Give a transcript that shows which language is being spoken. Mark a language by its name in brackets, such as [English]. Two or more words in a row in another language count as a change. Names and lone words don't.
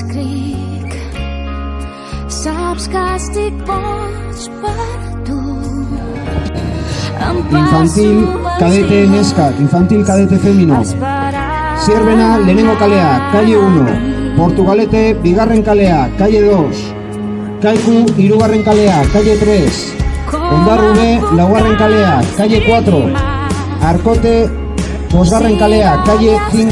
[Catalan] dic, saps que estic boig per tu. [Spanish] Infantil cadete Neskak, infantil cadete femino. [Basque] Zierbena lehenengo kalea, calle 1. Portugalete bigarren kalea, calle 2. Kaiku hirugarren kalea, calle 3. Ondarrube laugarren kalea, calle 4. Arkote bosgarren kalea, calle 5.